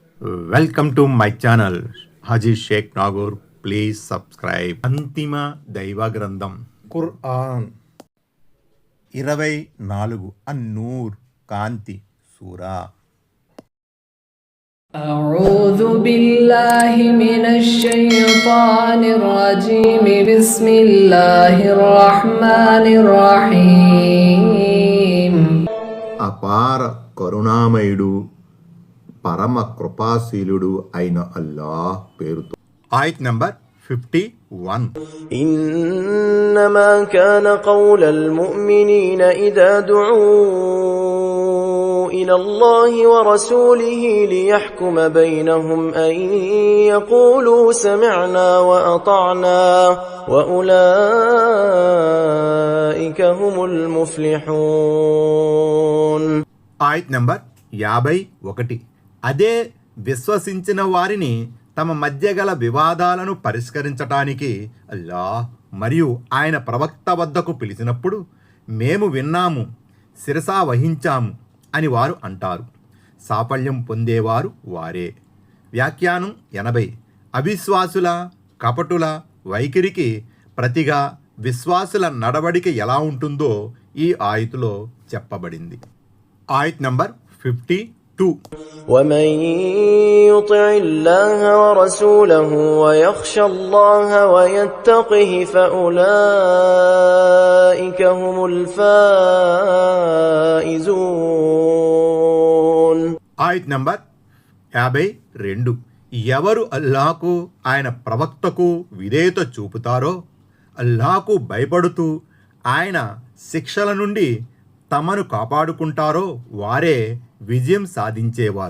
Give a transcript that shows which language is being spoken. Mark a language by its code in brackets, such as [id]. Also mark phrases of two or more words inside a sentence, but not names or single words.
[en] welcome to my channel హాజీ షేక్ నాగూర్. please subscribe. [te] అంతిమ దైవ గ్రంథం ఖురాన్ 24 అన్నూర్ కాంతి సూరా. [ar] أعوذ بالله من الشيطان الرجيم بسم الله الرحمن الرحيم. [te] అపార కరుణామయుడు పరమ కృపాశీలుడు అయిన అల్లాహ్ పేరుతో. ఆయత్ నంబర్ 51. [ar] إنما كان قول المؤمنين إذا دعوا إلى الله ورسوله ليحكم بينهم أن يقولوا سمعنا وأطعنا وأولئك هم المفلحون. [te] ఆయత్ నంబర్ 51. అదే విశ్వసించిన వారిని తమ మధ్య గల వివాదాలను పరిష్కరించటానికి అల్లాహ్ మరియు ఆయన ప్రవక్త వద్దకు పిలిచినప్పుడు మేము విన్నాము, శిరసా వహించాము అని వారు అంటారు. సాఫల్యం పొందేవారు వారే. వ్యాఖ్యానం 80. అవిశ్వాసుల కపటుల వైఖరికి ప్రతిగా విశ్వాసుల నడవడిక ఎలా ఉంటుందో ఈ ఆయతులో చెప్పబడింది. ఆయత్ నంబర్ 52. [ar] ومن يطع الله ورسوله ويخشى الله ويتقه فأولئك هم الفائزون. [te] ఆయత్ నంబర్ 52. ఎవరు అల్లాహకు ఆయన ప్రవక్తకు విధేయత చూపుతారో, అల్లాహకు భయపడుతూ ఆయన శిక్షల నుండి తమను కాపాడుకుంటారో వారే విజయం సాధించేవారు.